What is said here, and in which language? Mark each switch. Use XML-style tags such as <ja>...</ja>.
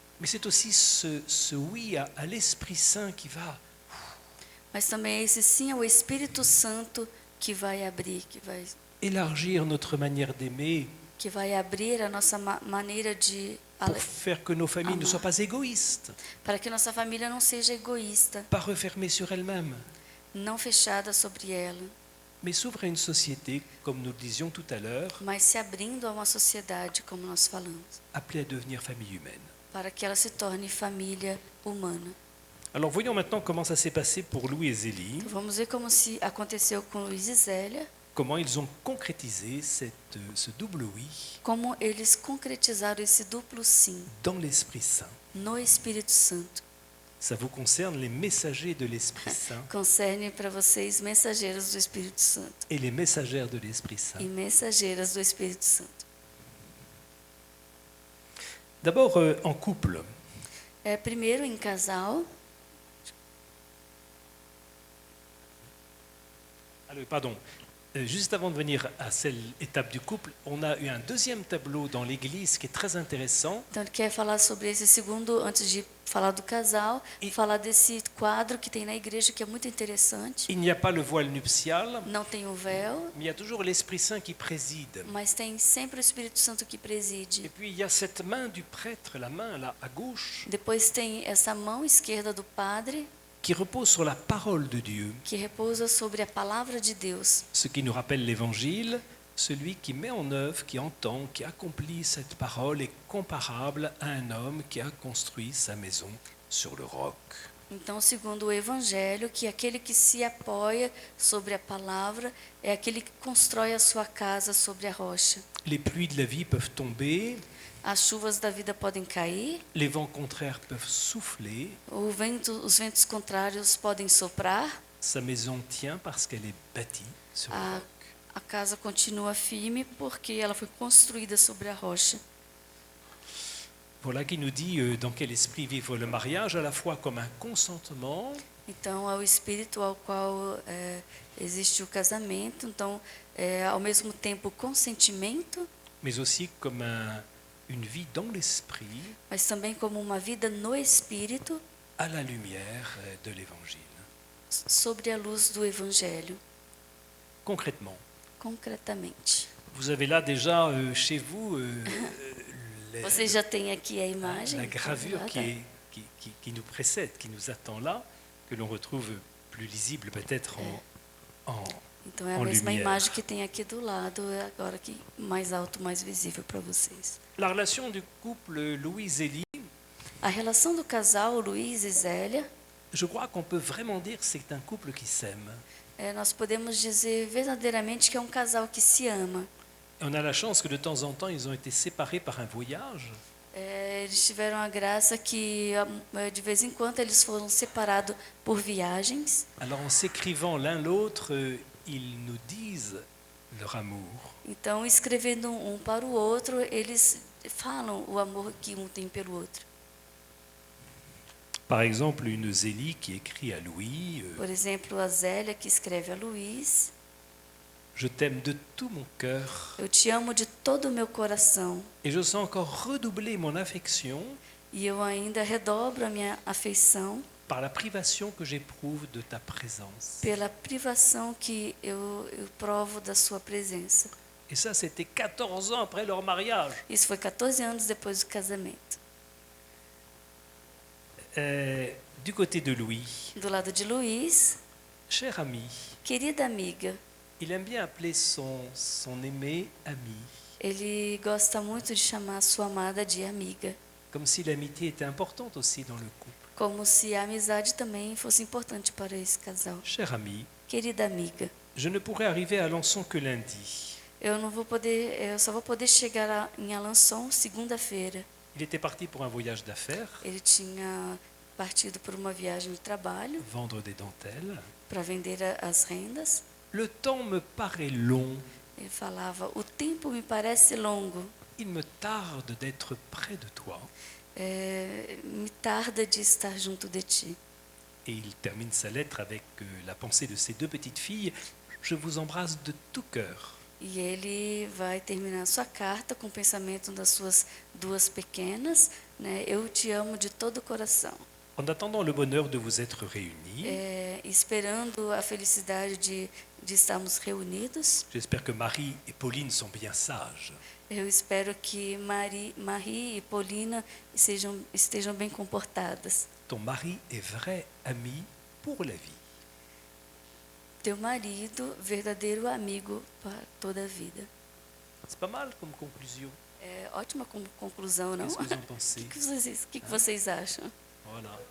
<fr>mais c'est aussi ce oui à l'Esprit Saint qui va</fr> <pt>Mas também é esse sim ao Espírito Santo que vai abrir,</pt> <fr>élargir notre manière d'aimer</fr> <pt>que vai abrir a nossa maneira de</pt> <fr>pour faire que nos familles ne soient pas égoïstes,</fr> <pt>para que nossa família não seja egoísta,</pt> <fr>pas refermées sur elles-mêmes,</fr> <pt>não fechada sobre ela,</pt> <fr>mais s'ouvrir à une société, comme nous le disions tout à l'heure,</fr> <pt>mas se abrindo a uma sociedade, como nós falamos,</pt> <fr>appelée à devenir famille humaine.</fr> <pt>para que ela se torne família humana.</pt> <fr>Alors voyons maintenant comment ça s'est passé pour Louis et Zélie,</fr> <pt>Vamos ver como se aconteceu com Luiz e Zélia,</pt> <fr>comment ils ont concrétisé ce double oui</fr> <pt>como eles concretizaram esse duplo sim</pt> <fr>dans l'Esprit Saint.</fr> <pt>no Espírito Santo.</pt> <fr>Ça vous concerne les messagers de l'Esprit Saint</fr> <pt>Concerne para vocês mensageiros do Espírito Santo</pt> <fr>et les messagères de l'Esprit Saint.</fr> <pt>e mensageiras do Espírito Santo.</pt> <fr>D'abord en couple.</fr> <pt>Primeiro em casal.</pt> <fr>Alors, pardon. Juste avant de venir à cette étape du couple, on a eu un deuxième tableau dans l'Église qui est très intéressant.</fr> <pt>Então ele quer falar sobre esse segundo, antes de falar do casal, falar desse quadro que tem na igreja que é muito interessante.</pt> <fr>Il n'y a pas le voile nuptial,</fr> <pt>Não tem o véu,</pt> <fr>mais il y a toujours l'Esprit Saint qui préside.</fr> <pt>mas tem sempre o Espírito Santo que</pt> <fr>Et</fr> <pt>preside.</pt> <fr>puis il y a cette main du prêtre, la main là à gauche,</fr> <pt>Depois tem essa mão esquerda do padre</pt> <fr>qui repose sur la parole de Dieu,</fr> <pt>que repousa sobre a palavra de Deus.</pt> <fr>ce qui nous rappelle l'Évangile. Celui qui met en œuvre, qui entend, qui accomplit cette parole est comparable à un homme qui a construit sa maison sur le roc.</fr> <pt>Então, segundo o Evangelho, que aquele que se apoia sobre a palavra é aquele que constrói a sua casa sobre a rocha.</pt> <fr>Les pluies de la vie peuvent tomber,</fr> <pt>As chuvas da vida podem cair,</pt> <fr>les vents contraires peuvent souffler,</fr> <pt>os ventos contrários podem soprar,</pt> <fr>sa maison tient parce qu'elle est bâtie sur le roc.</fr> <pt>a casa continua firme porque ela foi construída sobre a rocha.</pt> <fr>Voilà qui nous dit dans quel esprit vivre le mariage, à la fois comme un consentement,</fr> <pt>Então, é o espírito ao qual existe o casamento. Então, ao mesmo tempo, consentimento,</pt> <fr>mais aussi comme une vie dans l'esprit,</fr> <pt>mas também como uma vida no espírito,</pt> <fr>à la lumière de l'Évangile.</fr> <pt>sobre a luz do Evangelho,</pt> <fr>Concrètement,</fr> <pt>concretamente.</pt> <fr>vous avez là déjà chez vous</fr> <pt>Você já tem aqui a imagem,</pt> <fr>la gravure</fr> <pt>gravada.</pt> <fr>qui nous précède, qui nous attend là, que l'on retrouve plus lisible peut-être en</fr> <pt>Então é a</pt> <fr>en</fr> <pt>mesma</pt> <fr>lumière.</fr> <pt>imagem que tem aqui do lado, agora aqui mais alto, mais visível para vocês.</pt> <fr>La relation du couple Louis-Zélie,</fr> <pt>A relação do casal Luiz e Zélia,</pt> <fr>je crois qu'on peut vraiment dire que c'est un couple qui s'aime.</fr> <pt>nós podemos dizer verdadeiramente que é um casal que se ama.</pt> <fr>On a la chance que de temps en temps, ils ont été séparés par un voyage.</fr> <pt>Eles tiveram a graça que de vez em quando eles foram separados por viagens.</pt> <fr>Alors en s'écrivant l'un l'autre, ils nous disent leur amour.</fr> <pt>Então, escrevendo um para o outro, eles falam o amor que um tem pelo outro.</pt> <fr>Par exemple, une Zélie qui écrit à Louis</fr> <pt>Por exemplo, a Zélia que escreve a Luiz:</pt> <fr>Je t'aime de tout mon cœur</fr> <pt>Eu te amo de todo o meu coração</pt> <fr>et je sens encore redoubler mon affection</fr> <pt>e eu ainda redobro a minha afeição</pt> <fr>par la privation que j'éprouve de ta présence.</fr> <pt>pela privação que eu provo da sua presença.</pt> <fr>Et ça, c'était 14 ans après leur mariage.</fr> <pt>Isso foi 14 anos depois do casamento.</pt> <fr>Du côté de Louis,</fr> <pt>Do lado de Luiz,</pt> <fr>cher ami,</fr> <pt>querida amiga,</pt> <fr>il aime bien appeler son aimé ami,</fr> <pt>ele gosta muito de chamar a sua amada de amiga,</pt> <fr>comme si l'amitié était importante aussi dans le couple.</fr> <pt>como se a amizade também fosse importante para esse casal.</pt> <fr>Cher ami,</fr> <pt>Querida amiga,</pt> <fr>je ne pourrai arriver à Alençon que lundi.</fr> <pt>eu só vou poder chegar em Alençon segunda-feira.</pt> <fr>Il était parti pour un voyage d'affaires,</fr> <pt>Ele tinha partido por uma viagem de trabalho</pt> <fr>vendre des dentelles.</fr> <pt>para vender as rendas.</pt> <fr>le temps me paraît long.</fr> <pt>Ele falava: o tempo me parece longo,</pt> <fr>Il me tarde d'être près de toi.</fr> <pt>me tarda de estar junto de ti.</pt> <fr>Et il termine sa lettre avec la pensée de ses deux petites filles. Je vous embrasse de tout cœur.</fr> <pt>E ele vai terminar sua carta com o pensamento das suas duas pequenas, né? Eu te amo de todo o coração.</pt> <fr>En attendant le bonheur de vous être réunis,</fr> <pt>Esperando a felicidade de estarmos reunidos.</pt> <fr>j'espère que Marie et Pauline sont bien sages.</fr> <pt>Eu espero que Marie e Paulina estejam bem comportadas.</pt> <fr>Ton mari est vrai ami pour la vie.</fr> <pt>Teu marido, verdadeiro amigo para toda a vida.</pt> <fr>C'est pas mal comme conclusion.</fr> <pt>É ótima conclusão, não?</pt> <fr>Qu'est-ce que vous en pensez?</fr> <pt>O que vocês acham?</pt> <fr>Voilà.</fr>